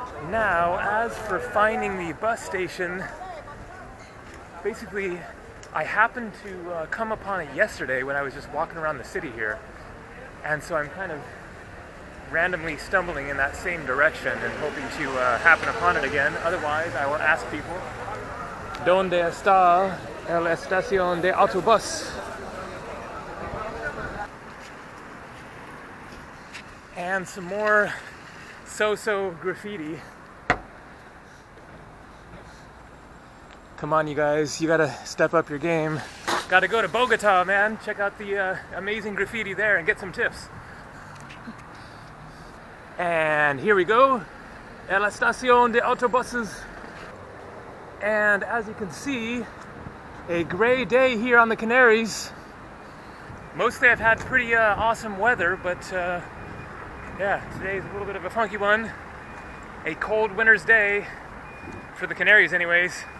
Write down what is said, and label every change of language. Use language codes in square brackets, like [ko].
[en] Now, as for finding the bus station, basically I happened to come upon it yesterday when I was just walking around the city here. And so I'm kind of randomly stumbling in that same direction and hoping to happen upon it again. Otherwise, I will ask people, [es] ¿Dónde está la estación de autobús? [en] And some more so-so graffiti. Come on, you guys, you gotta step up your game. Gotta go to Bogota, man. Check out the amazing graffiti there and get some tips. And here we go, [es] a la estación de autobuses. [en] And as you can see, a gray day here on the Canaries. Mostly I've had pretty awesome weather, but yeah, today's a little bit of a funky one. A cold winter's day for the Canaries anyways.